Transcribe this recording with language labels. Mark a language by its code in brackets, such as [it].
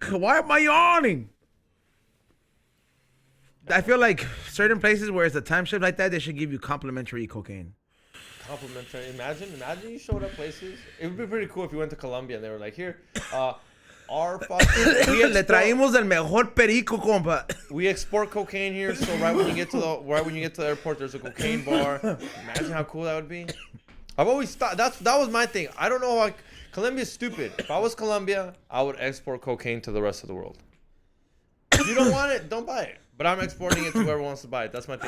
[en] Why am I yawning? I feel like certain places where it's a time shift like that, they should give you complimentary cocaine. Complimentary. Imagine you showed up places. It would be pretty cool if you went to Colombia and they were like, here, our fucking [es] Le traímos el mejor perico, compa. [en] we export cocaine here, so right when you get to the airport, there's a cocaine bar. Imagine how cool that would be. I've always thought that was my thing. I don't know why Colombia's stupid. If I was Colombia, I would export cocaine to the rest of the world. If you don't want it, don't buy it. But I'm exporting it to whoever wants to buy it. That's my thing.